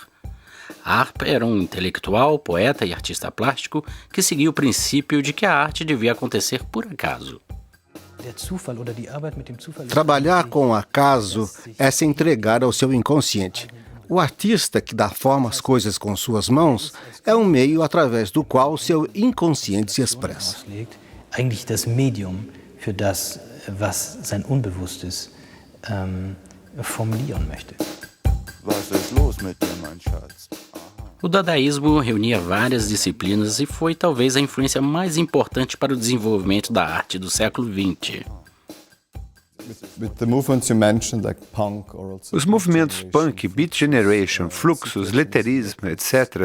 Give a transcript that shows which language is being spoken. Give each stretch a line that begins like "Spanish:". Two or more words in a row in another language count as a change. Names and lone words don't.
Portuguese: Arp era um intelectual, poeta e artista plástico que seguia o princípio de que a arte devia acontecer por acaso. Trabalhar com o acaso é se entregar ao seu inconsciente. O artista que dá forma às coisas com suas mãos é um meio através do qual o seu inconsciente se expressa.
German: Eigentlich das Medium für das, was sein Unbewusstes formulieren möchte. Was ist los mit dir, mein Schatz?
Portuguese: O dadaísmo reunia várias disciplinas e foi talvez a influência mais importante para o desenvolvimento da arte do século XX. Os movimentos punk, Beat Generation, Fluxus, Letterismo, etc.